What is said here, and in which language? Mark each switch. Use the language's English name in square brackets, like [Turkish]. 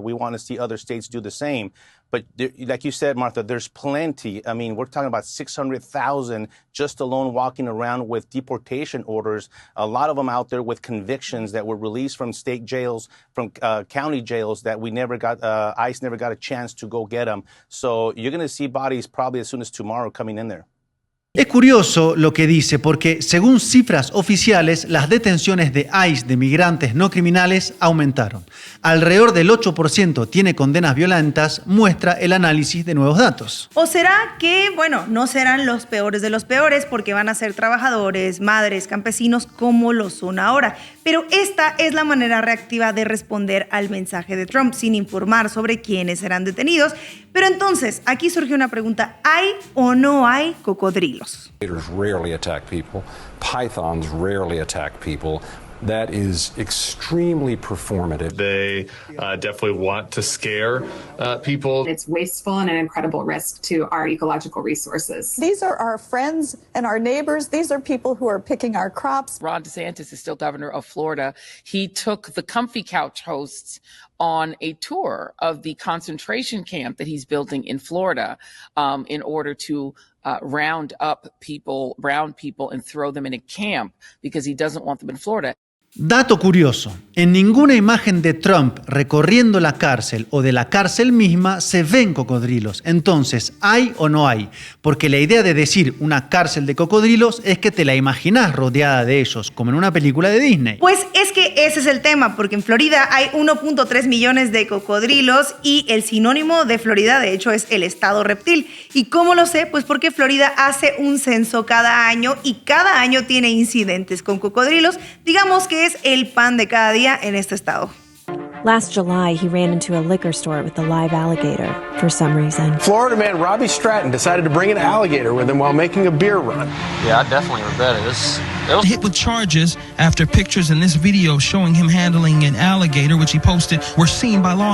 [English] We want to see other states do the same. But like you said, Martha, there's plenty. I mean, we're talking about 600,000 just alone walking around with deportation orders. A lot of them out there with convictions that were released from state jails, from county jails that we never got, ICE never got a chance to go get them. So you're going to see bodies probably as soon as tomorrow coming in there. [Spanish] Es curioso lo que dice porque, según cifras oficiales, las detenciones de ICE de migrantes no criminales aumentaron. Alrededor del 8% tiene condenas violentas, muestra el análisis de nuevos datos. ¿O será que, no serán los peores de los peores porque van a ser trabajadores, madres, campesinos como lo son ahora? Pero esta es la manera reactiva de responder al mensaje de Trump, sin informar sobre quiénes serán detenidos. Pero entonces, aquí surge una pregunta: ¿hay o no hay cocodrilos? [English] Gators rarely attack people. Pythons rarely attack people. That is extremely performative. They definitely want to scare people. It's wasteful and an incredible risk to our ecological resources. These are our friends and our neighbors. These are people who are picking our crops. Ron DeSantis is still governor of Florida. He took the Comfy Couch hosts on a tour of the concentration camp that he's building in Florida in order to round up brown people, and throw them in a camp because he doesn't want them in Florida. [Spanish] Dato curioso, en ninguna imagen de Trump recorriendo la cárcel o de la cárcel misma se ven cocodrilos. Entonces, ¿hay o no hay? Porque la idea de decir una cárcel de cocodrilos es que te la imaginas rodeada de ellos, como en una película de Disney. Pues es que ese es el tema, porque en Florida hay 1.3 millones de cocodrilos y el sinónimo de Florida, de hecho, es el estado reptil. ¿Y cómo lo sé? Pues porque Florida hace un censo cada año y cada año tiene incidentes con cocodrilos. Digamos que es el pan de cada día en este estado. [English] Last July, he ran into a liquor store with a live alligator for some reason. Florida man Robbie Stratton decided to bring an alligator with him while making a beer run. Yeah, I definitely regret it. It was hit with charges after pictures in this video showing him handling an alligator, which he posted, were seen by law.